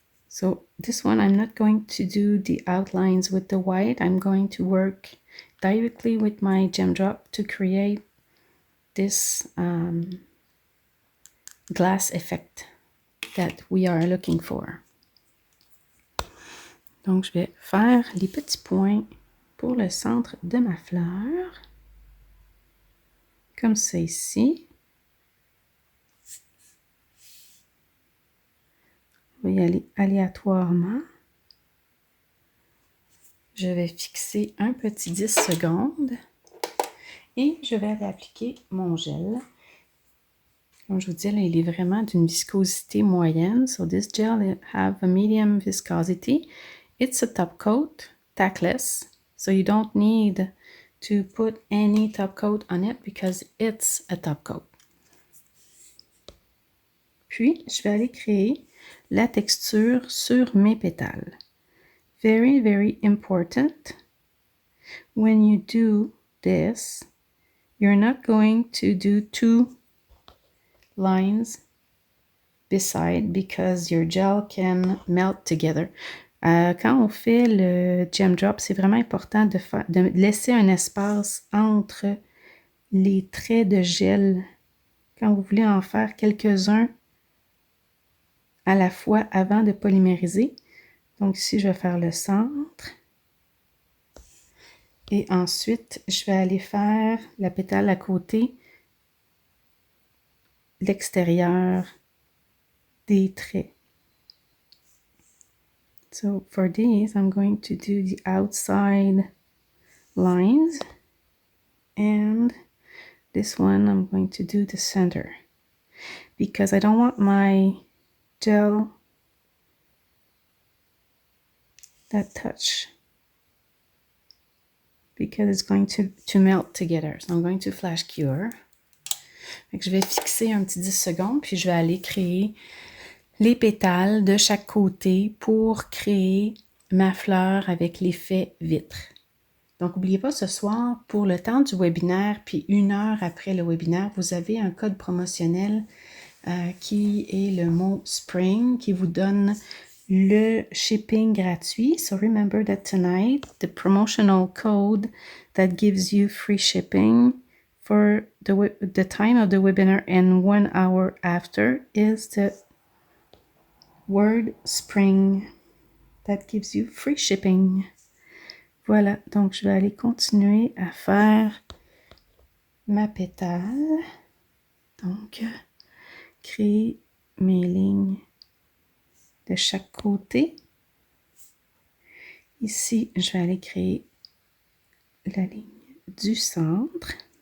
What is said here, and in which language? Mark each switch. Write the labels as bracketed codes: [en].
[en] So this one, I'm not going to do the outlines with the white. I'm going to work directly with my Gem Drop to create this glass effect that we are looking for. [fr] Donc, je vais faire les petits points pour le centre de ma fleur. Comme ça ici. On va y aller aléatoirement. Je vais fixer un petit 10 secondes et je vais aller appliquer mon gel. Comme je vous dis, là, il est vraiment d'une viscosité moyenne. [en] So this gel have a medium viscosity. It's a top coat, tackless. So you don't need to put any top coat on it because it's a top coat. [fr] Puis, je vais aller créer la texture sur mes pétales. [en] Very, very important. When you do this, you're not going to do two lines beside because your gel can melt together. [fr] Quand on fait le Gem Drop, c'est vraiment important de laisser un espace entre les traits de gel quand vous voulez en faire quelques-uns à la fois avant de polymériser. Donc ici, je vais faire le centre. Et ensuite, je vais aller faire la pétale à côté, l'extérieur des traits. [en] So for these, I'm going to do the outside lines. And this one, I'm going to do the center. Because I don't want my gel that touch. Because it's going to melt together. So I'm going to flash cure. [fr] Fait que je vais fixer un petit 10 secondes, puis je vais aller créer les pétales de chaque côté pour créer ma fleur avec l'effet vitre. Donc, n'oubliez pas, ce soir, pour le temps du webinaire, puis 1 heure après le webinaire, vous avez un code promotionnel qui est le mot SPRING, qui vous donne le shipping gratuit. [en] So remember that tonight, the promotional code that gives you free shipping for the time of the webinar and 1 hour after is the word SPRING. That gives you free shipping. [fr] Voilà, donc je vais aller continuer à faire ma pétale. Donc, créer mes lignes de chaque côté. Ici, je vais aller créer la ligne du centre.